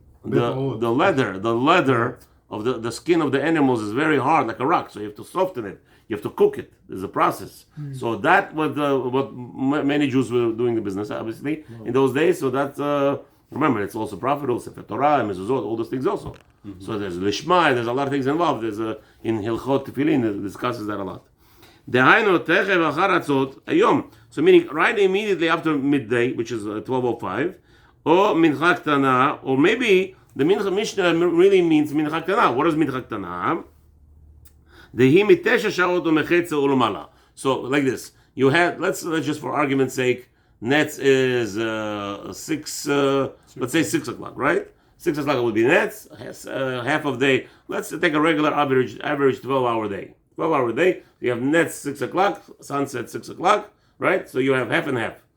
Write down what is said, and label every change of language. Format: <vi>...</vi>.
<en>The leather of the skin of the animals is very hard, like a rock. So you have to soften it. You have to cook it. There's a process. So that was what many Jews were doing the business, obviously, in those days. So that's remember, it's also profitable. Sefer Torah, mezuzot, all those things also. So there's lishma. There's a lot of things involved. There's in Hilchot Tefillin it discusses that a lot.</en> <he>דהיינו תכף אחר הצות היום.</he> <en>So meaning right immediately after midday, which is 12:05, or mincha ktana, or maybe the Mishnah really means mincha ktana. What is mincha ktana?</en> <he>דהי מתשע שעות ומחצה ולמעלה.</he> <en>So like this, you had, let's just for argument's sake, nets is 6, let's say 6 o'clock, right? 6 o'clock would be nets, half of day. Let's take a regular average 12-hour day. 12-hour day, you have nets 6 o'clock, sunset 6 o'clock, right? So you have half and half.</en>